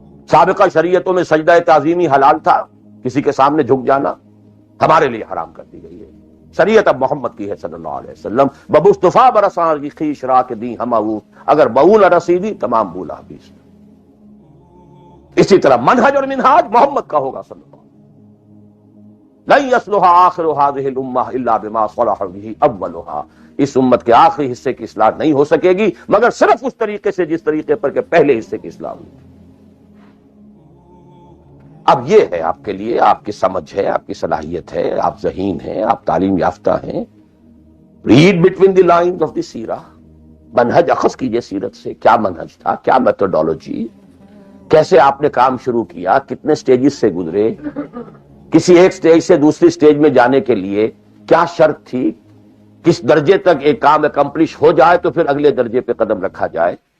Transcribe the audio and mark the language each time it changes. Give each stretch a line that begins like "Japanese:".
Urdu: سابقہ شریعتوں میں سجدہ تعظیمی حلال تھا. کسی کے سامنے جھک جانا ہمارے لیے حرام کر دی گئی ہے. شریعت اب محمد کی ہے صلی اللہ علیہ وسلم. ببصطفیٰ برساں کی خیش را کے دی ہم اگر بول رسیدی تمام بولا حبیث. اسی طرح منہج اور منہاج محمد کا ہوگا صلی اللہ علیہ وسلم.
Arabic: لن يصلح آخر هذه الامہ الا بما صلح به اولها.
Urdu: اس امت کے آخری حصے کی اصلاح نہیں ہو سکے گی مگر صرف اس طریقے سے جس طریقے پر کہ پہلے حصے کی اصلاح ہوئی. اب یہ ہے آپ کے لیے، آپ کی سمجھ ہے، آپ کی صلاحیت ہے، آپ ذہین ہیں، آپ تعلیم یافتہ ہیں.
English: Read between the lines of the Seerah.
Urdu: منہج اخذ کیجئے سیرت سے. کیا منہج تھا، کیا میتھڈولوجی، کیسے آپ نے کام شروع کیا، کتنے سٹیجز سے گزرے، کسی ایک سٹیج سے دوسری سٹیج میں جانے کے لیے کیا شرط تھی، کس درجے تک ایک کام اکمپلش ہو جائے تو پھر اگلے درجے پہ قدم رکھا جائے.